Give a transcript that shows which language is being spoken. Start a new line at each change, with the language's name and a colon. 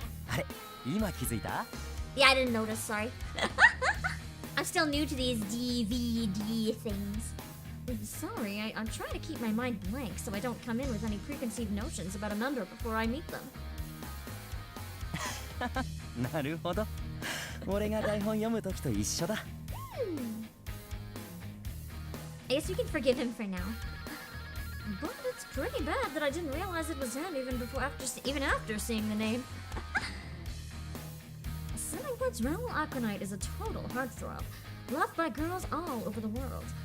Japanese: あれ今気づいた
English: Yeah, I didn't notice, sorry. I'm still new to these DVD things. Sorry, I'm trying to keep my mind blank so I don't come in with any preconceived notions about a member before I meet them.
Japanese: なるほど俺が台本読む時と一緒だ
English: I guess we can forgive him for now. But it's pretty bad that I didn't realize it was him even after seeing the name. Sillywood's Raoul Aquanite is a total heartthrob, loved by girls all over the world.